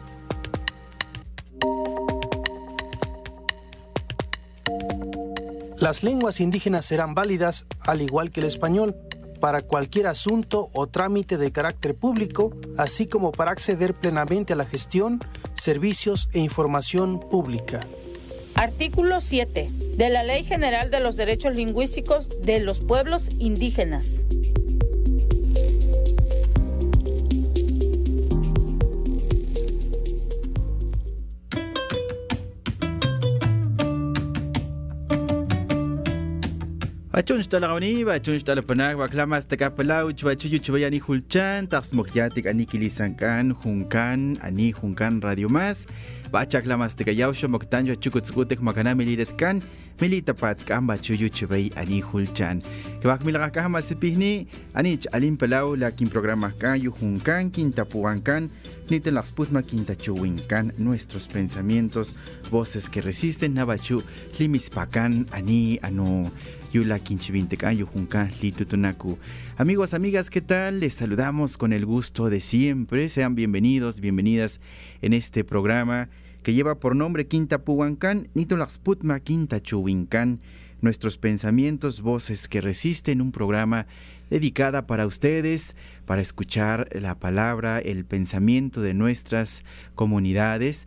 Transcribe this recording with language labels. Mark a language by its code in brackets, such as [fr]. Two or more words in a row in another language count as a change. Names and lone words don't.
[es] Las lenguas indígenas serán válidas, al igual que el español, para cualquier asunto o trámite de carácter público, así como para acceder plenamente a la gestión, servicios e información pública. Artículo 7 de la Ley General de los Derechos Lingüísticos de los Pueblos Indígenas. [top] Bachun stalagoni, bachun stalapanak, baklamas takapalau, chubachuyu chubayani hulchan, taxmokyatik anikilisankan, junkan, ani junkan Radio Más, bachaklamas takayausho moktanjo chukutsukutek makanami liretkan, milita patskan bachuyu chubay ani hulchan. Kabakmilaka masipihni, anich alimpalau la kin programas kan yu junkan, kintapuankan, nitelaxputma kintachuwinkan, [es] nuestros pensamientos, voces que resisten, [top] nabachu, limispakan, ani, anu. Yula Quinchivintecan, Yujunca, Litutunacu. [es] Amigos, amigas, ¿qué tal? Les saludamos con el gusto de siempre. Sean bienvenidos, bienvenidas en este programa que lleva por nombre Quintapuancán, Nitolaxputma Quintachuwincán. Nuestros pensamientos, voces que resisten, un programa dedicada para ustedes, para escuchar la palabra, el pensamiento de nuestras comunidades.